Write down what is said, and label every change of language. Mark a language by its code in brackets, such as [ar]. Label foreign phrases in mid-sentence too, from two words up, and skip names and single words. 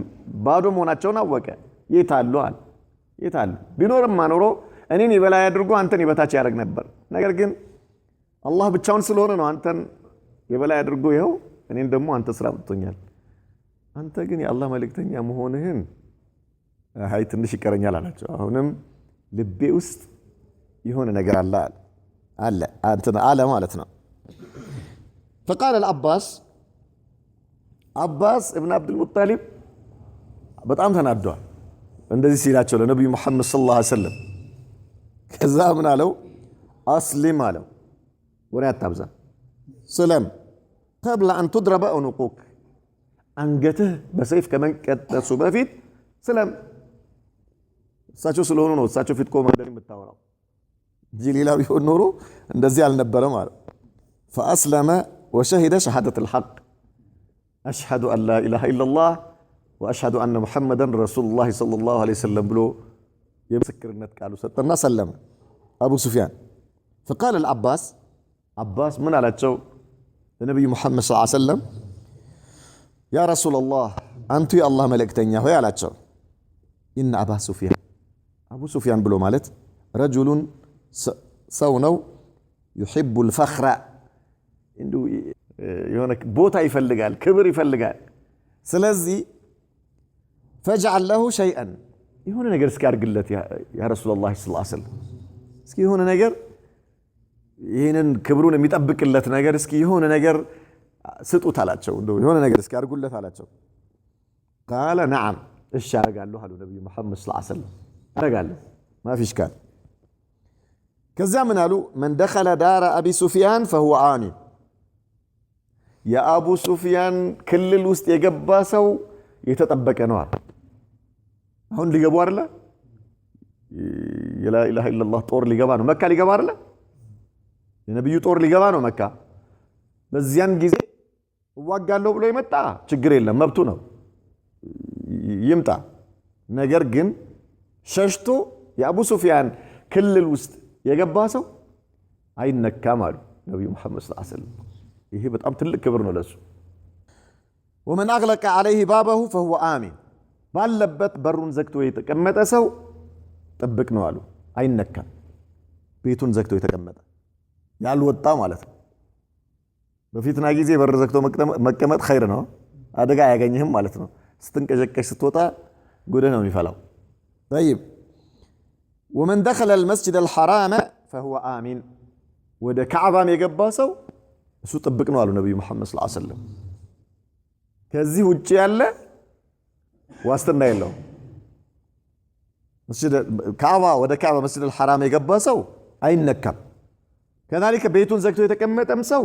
[am] ባዶ መሆናቸውን አወቀ የታሉ ቢኖርም ማኖሮ እኔን ይበላይ አድርጎ አንተን ይበታች ያደርግ ነበር ነገር ግን አላህ ብቻውን ስለሆነ ነው አንተን ይበላይ አድርጎ ይኸው እኔን ደግሞ አንተ ስራ መጥቶኛል አንተ ግን የአላህ መልእክተኛ መሆንህን አይ ትንሽ ይቀረኛል አላቸው አሁንም ልቤ ውስጥ የሆነ ነገር አለ አንተና አለ ማለት ነው [ar] فقال العباس [am] ابن عبد المطلب በጣም ተናዷል እንደዚህ ሲላቸው ለነብዩ መሐመድ [ar] صلى الله عليه وسلم [am] ከዛ ምን አለው አስሊም አለው ወሬ አታብዛ ሰላም [ar] قبل ان تضرب عنقك [am] አንገትህ በሰይፍ ከመንቀጠሱ በፊት ሰላም እሳቸው ስለሆኑ ነው እሳቸው ፊት ቆመ እንደዚህ የምታወራው ጅሊላው ይሆን ኖሮ እንደዚህ አልነበረም ማለት [ar] فاسلم وشهد شهاده الحق اشهد ان لا اله الا الله واشهد ان محمدا رسول الله صلى الله عليه وسلم [am] ብሎ የምስክርነት ቃሉ ሰጠና ሰለመ አቡ ሱፊያን [ar] فقال العباس من [am] አላቸው ለነብዩ መሐመድ [ar] صلى الله عليه وسلم يا رسول الله [am] አንቱ የአላህ መልእክተኛ ሆይ አላቸው [ar] ان ابو سفيان [am] ብሎ ማለት رجل ሰው ነው يحب الفخر እንዱ የሆነ ቦታ ይፈልጋል ክብር ይፈልጋል ስለዚህ [ar] فجعل له شيئا [am] የሆነ ነገር እስኪ አርግለት [ar] يا رسول الله صلى الله عليه وسلم [am] እስኪ የሆነ ነገር ይሄንን ክብሩን የሚጠብቅለት ነገር እስኪ የሆነ ነገር ስጡት አላቸው እንደው የሆነ ነገር እስኪ አርጉለት አላቸው [ar] قال نعم [am] እሺ አረጋለሁ አሉ ነብዩ መሐመድ [ar] صلى الله عليه وسلم [am] አረጋለሁ ማፊሽ ካል ከዛ ምን አሉ [ar] من دخل دار ابي سفيان فهو آمن [am] የአቡ ሱፊያን ክልል ውስጥ የገባ ሰው የተጠበቀ ነው አሁን ሊገቡ አይደለ [ar] لا إله إلا الله [am] ጦር ሊገባ ነው መካ ሊገባ አይደለ የነብዩ ጦር ሊገባ ነው መካ በዚያን ጊዜ ዋጋለው ብሎ ይመጣ ችግር የለም መብቱ ነው ይምጣ ነገር ግን ሸሽቶ የአቡ ሱፊያን ክልል ውስጥ የገባ ሰው አይነካም አሉ ነብዩ መሐመድ [ar] صلى الله عليه وسلم [am] ይሄ በጣም ትልቅ ክብር ነው ለሱ ومن [ar] اغلق عليه بابه فهو آمن [am] ባለበት በሩን ዘግቶ የተቀመጠ ሰው ጥብቅ ነው አሉ አይነካም ቤቱን ዘግቶ የተቀመጠ ያልወጣ ማለት ነው በፊትና ጊዜ በር ዘግቶ መቀመጥ ኸይር ነው አደጋ ያገኝህም ማለት ነው ስትንቀጨቀሽ ስትወጣ ጉድህ ነው የሚፈላው [ar] طيب ومن دخل المسجد الحرام فهو آمن [am] ወደ ካዕባም የገባ ሰው እሱ ጥብቅ ነው አሉ ነብዩ መሐመድ [ar] صلى الله عليه وسلم [am] ከዚህ ውጪ ያለ ዋስትና የለው መስጂድ ካዕባ ወደ ካዕባ መስጂድ الحرام የገባ ሰው አይነካም ከذلك ቤቱን ዘግቶ የተቀመጠም ሰው